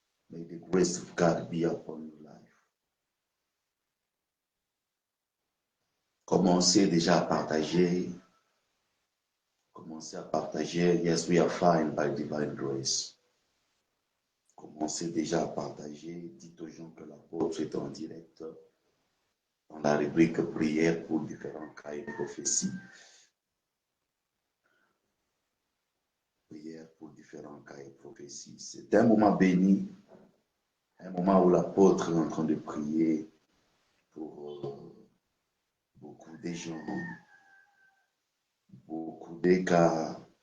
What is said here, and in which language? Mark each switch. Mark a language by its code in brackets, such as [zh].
[en] May the grace of God be upon your life. [fr] Commencez déjà à partager. Commencez à partager. [en] Yes, we are fine by divine grace. [fr] Commencez déjà à partager. Dites aux gens que l'apôtre est en direct dans la rubrique prière pour différents cas et prophéties. Prière pour différents cas et prophéties. C'est un moment béni, un moment où l'apôtre est en train de prier pour beaucoup de gens, beaucoup de cas.